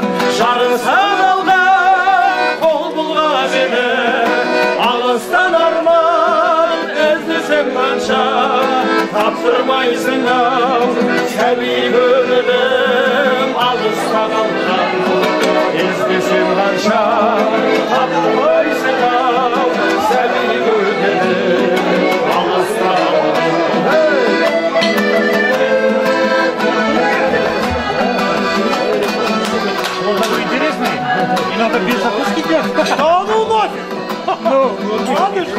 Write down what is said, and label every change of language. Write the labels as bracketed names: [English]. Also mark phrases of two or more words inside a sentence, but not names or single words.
[Kazakh] жарысан алған қол бұлғап еді алыстан арман іздесем қанша тапсырмайсың ау сәби көңілім алыста қалған іздесем қанша тапсырмайсың ау сәби көңілім алыста қалған. [Russian] Надо без закуски делать. Да ну нафиг! Ну, ладно же.